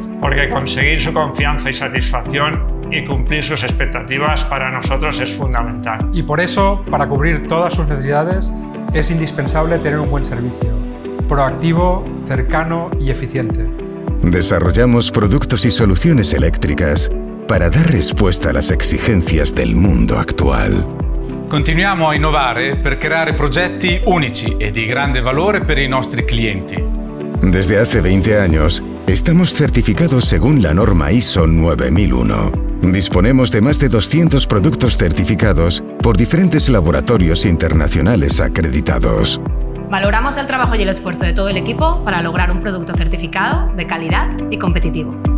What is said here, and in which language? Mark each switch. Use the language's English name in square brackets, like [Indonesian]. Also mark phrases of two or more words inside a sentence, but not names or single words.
[Spanish] Porque conseguir su confianza y satisfacción y cumplir sus expectativas para nosotros es fundamental. Y por eso, para cubrir todas sus necesidades, es indispensable tener un buen servicio, proactivo, cercano y eficiente. Desarrollamos productos y soluciones eléctricas para dar respuesta a las exigencias del mundo actual. [Italian] Continuiamo a innovare per creare progetti unici e di grande valore per i nostri clienti. [Spanish] Desde hace 20 años, estamos certificados según la norma ISO 9001. Disponemos de más de 200 productos certificados por diferentes laboratorios internacionales acreditados. Valoramos el trabajo y el esfuerzo de todo el equipo para lograr un producto certificado de calidad y competitivo.